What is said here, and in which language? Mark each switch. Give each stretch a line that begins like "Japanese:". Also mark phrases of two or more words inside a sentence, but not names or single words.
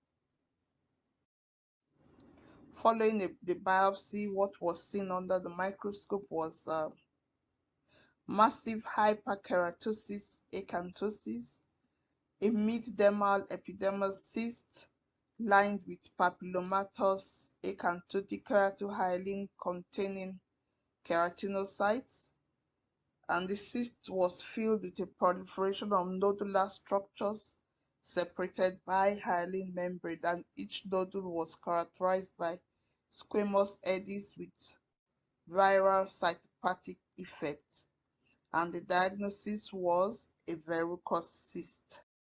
English: Following the biopsy, what was seen under the microscope was massive hyperkeratosis, acanthosis, a mid-dermal epidermal cyst lined with papillomatous acanthotic keratohyalin containing keratinocytes, and the cyst was filled with a proliferation of nodular structures separated by hyalin membrane, and each nodule was characterized by squamous eddies with viral cytopathic effect, and the diagnosis was a verrucous cyst.